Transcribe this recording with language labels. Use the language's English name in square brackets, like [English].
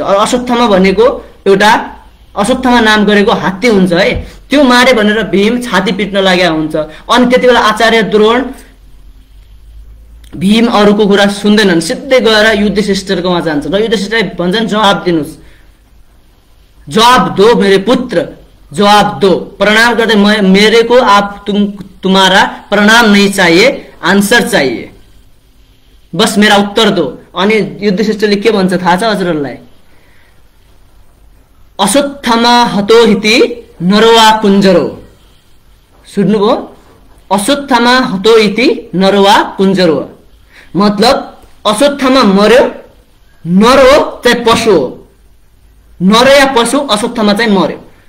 [Nepali] अश्वत्थामा भनेको एउटा अश्वत्थामा नाम गरेको हात्ती हुन्छ है, त्यो मारे भनेर भीम छाती पिट्न लागेको हुन्छ। अनि त्यति बेला आचार्य द्रोण भीम अरूको कुरा सुन्दैनन्, सिधै गएर युधिष्ठिरकोमा जान्छन् र युधिष्ठिरलाई भन्छन् जवाब दिनुहोस्, [Hindi] जवाब दो मेरे पुत्र, जवाब दो। [Nepali] प्रणाम गर्दै [Hindi] मेरे को आप तुम्हारा प्रणाम नहीं चाहिए, आंसर चाहिए, बस मेरा उत्तर दो। [Nepali] अनि युधिष्ठिरले के भन्छ थाहा छ हजुरहरूलाई? [Sanskrit] अश्वत्थामा हतो हिति नरवा कुञ्जरो। [Nepali] सुन्नुभयो? [Sanskrit] अश्वत्थामा हतो इति नरवा कुञ्जरो [Nepali] मतलब अश्वत्थामा मर्यो, नर हो चाहे पशु हो, नर या पशु, अश्वत्थामा चाहिँ मर्यो।